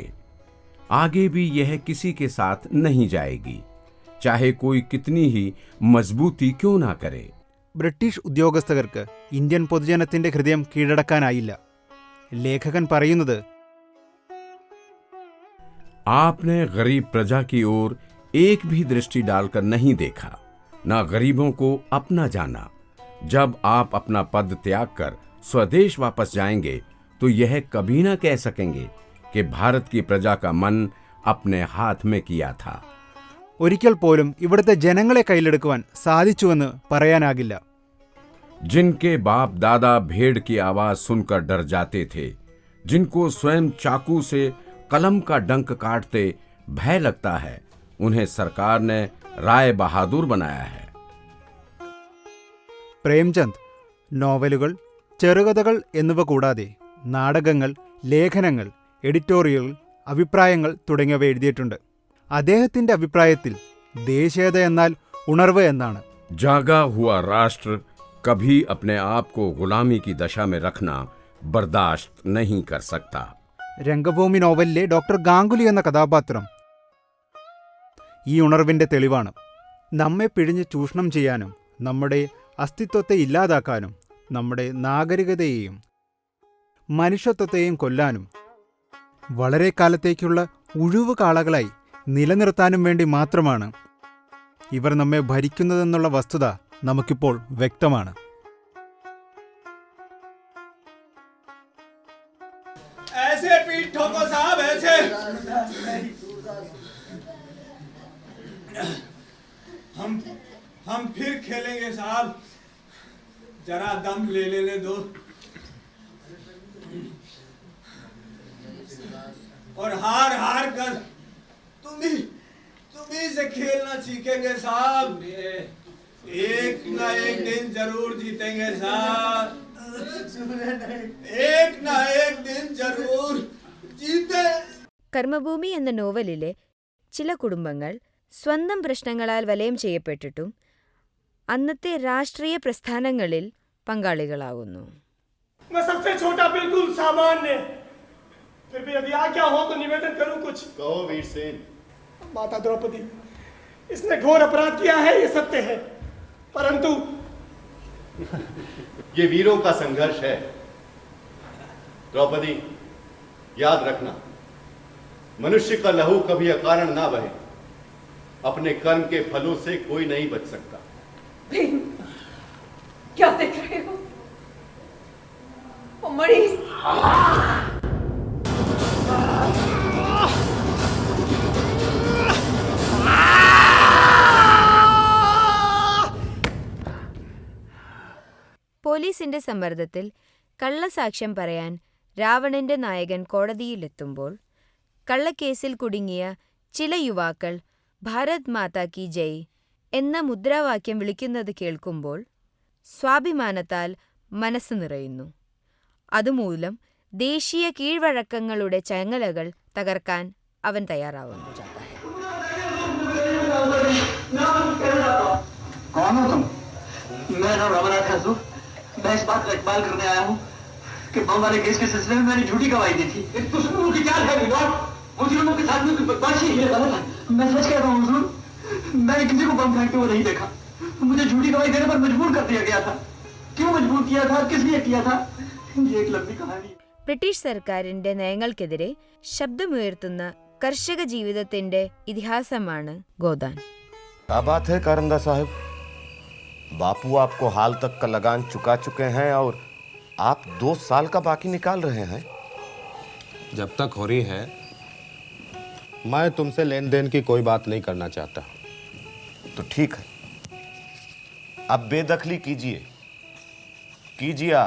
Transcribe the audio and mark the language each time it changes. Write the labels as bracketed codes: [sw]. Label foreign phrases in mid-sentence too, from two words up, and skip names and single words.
[hi] आगे भी यह किसी के साथ नहीं जाएगी, चाहे कोई कितनी ही मजबूती क्यों ना करे। [ml] ബ്രിട്ടീഷ് ഉദ്യോഗസ്ഥർക്ക് ഇന്ത്യൻ പൊതുജനത്തിന്റെ ഹൃദയം കീഴടക്കാനായില്ല. ലേഖകൻ പറയുന്നത്, [hi] आपने गरीब प्रजा की ओर एक भी दृष्टि डालकर नहीं देखा, ना गरीबों को अपना जाना। जब आप अपना पद त्याग कर स्वदेश वापस जाएंगे तो यह कभी ना कह सकेंगे कि भारत की प्रजा का मन अपने हाथ में किया था। [ml] ഒരിക്കൽ പോലും ഇവിടുത്തെ ജനങ്ങളെ കയ്യിലെടുക്കുവാൻ സാധിച്ചുവെന്ന് പറയാനാകില്ല. [hi] जिनके बाप दादा भेड़ की आवाज सुनकर डर जाते थे, जिनको स्वयं चाकू से कलम का डंक काटते भय लगता है, उन्हें सरकार ने राय बहादुर बनाया है। [ml] പ്രേംചന്ദ് നോവലുകൾ, ചെറുകഥകൾ എന്നിവ കൂടാതെ നാടകങ്ങൾ, ലേഖനങ്ങൾ, എഡിറ്റോറിയലുകൾ, അഭിപ്രായങ്ങൾ തുടങ്ങിയവ എഴുതിയിട്ടുണ്ട്. അദ്ദേഹത്തിന്റെ അഭിപ്രായത്തിൽ ദേശീയത എന്നാൽ ഉണർവ് എന്നാണ്. [hi] जागा हुआ राष्ट्र कभी अपने आप को गुलामी की दशा में रखना बर्दाश्त नहीं कर सकता। [ml] രംഗഭൂമി നോവലിലെ ഡോക്ടർ ഗാംഗുലി എന്ന കഥാപാത്രം ഈ ഉണർവിൻ്റെ തെളിവാണ്. നമ്മെ പിഴിഞ്ഞ് ചൂഷണം ചെയ്യാനും നമ്മുടെ അസ്തിത്വത്തെ ഇല്ലാതാക്കാനും നമ്മുടെ നാഗരികതയെയും മനുഷ്യത്വത്തെയും കൊല്ലാനും വളരെ കാലത്തേക്കുള്ള ഉഴുവ് കാളകളായി നിലനിർത്താനും വേണ്ടി മാത്രമാണ് ഇവർ നമ്മെ ഭരിക്കുന്നതെന്നുള്ള വസ്തുത നമുക്കിപ്പോൾ വ്യക്തമാണ്. [hi] ऐसे पीठ ठोको साहब, ऐसे। हम फिर खेलेंगे साहब, जरा दम ले लेने दो। और हार हार कर तुम ही से खेलना सीखेंगे साहब। एक ना एक दिन जरूर जीतेंगे साहब, एक ना एक दिन जरूर जीते। [ml] കർമ്മഭൂമി എന്ന നോവലിലെ ചില കുടുംബങ്ങൾ സ്വന്തം പ്രശ്നങ്ങളാൽ വലയം ചെയ്യപ്പെട്ടിട്ടും അന്നത്തെ രാഷ്ട്രീയ പ്രസ്ഥാനങ്ങളിൽ പങ്കാളികളാകുന്നു. [hi] मैं सबसे छोटा, बिल्कुल सामान्य, फिर भी यदि आज्ञा हो तो निवेदन करूं कुछ। कहो वीरसेन। माता द्रौपदी, इसने घोर अपराध किया है, ये सत्य है, परंतु ये वीरों का संघर्ष है। द्रौपदी, याद रखना, मनुष्य का लहू कभी अकारण ना बहे। अपने कर्म के फलों से कोई नहीं बच सकता। भीम, क्या देख रहे हो? वो मणि [ml] പോലീസിന്റെ സമ്മർദ്ദത്തിൽ കള്ളസാക്ഷ്യം പറയാൻ രാവണന്റെ നായകൻ കോടതിയിലെത്തുമ്പോൾ കള്ളക്കേസിൽ കുടുങ്ങിയ ചില യുവാക്കൾ [hi] भारत माता की जय [ml] എന്ന മുദ്രാവാക്യം വിളിക്കുന്നത് കേൾക്കുമ്പോൾ സ്വാഭിമാനത്താൽ മനസ്സ് നിറയുന്നു. അതുമൂലം ദേശീയ കീഴ്വഴക്കങ്ങളുടെ ചങ്ങലകൾ തകർക്കാൻ അവൻ തയ്യാറാവുന്നു. [hi] मैं नाम रमनाथ हंसू। मैं इस बात का इकबाल करने आया हूँ कि बम वाले केस के सिलसिले में मैंने झूठी गवाही दी थी। दुश्मनों की चाल है विनोद, मुजरिमों के साथ में बदमाशी है। गलत है, मैं सच कहता हूँ हुजूर, मैंने किसी को बम फेंकते हुए नहीं देखा। मुझे झूठी गवाही देने पर मजबूर कर दिया गया था। क्यों मजबूर किया था, किस लिए किया था, ये एक लंबी कहानी है। [ml] ബ്രിട്ടീഷ് സർക്കാരിന്റെ നയങ്ങൾക്കെതിരെ ശബ്ദമുയർത്തുന്ന കർഷക ജീവിതത്തിന്റെ ഇതിഹാസമാണ് ഗോദാൻ. [hi] क्या बात है कारंदा साहब, बापू आपको हाल तक का लगान चुका चुके हैं और आप 2 साल का बाकी निकाल रहे हैं। जब तक हो रही है मैं तुमसे लेन देन की कोई बात नहीं करना चाहता। तो ठीक है, अब बेदखली कीजिए आप।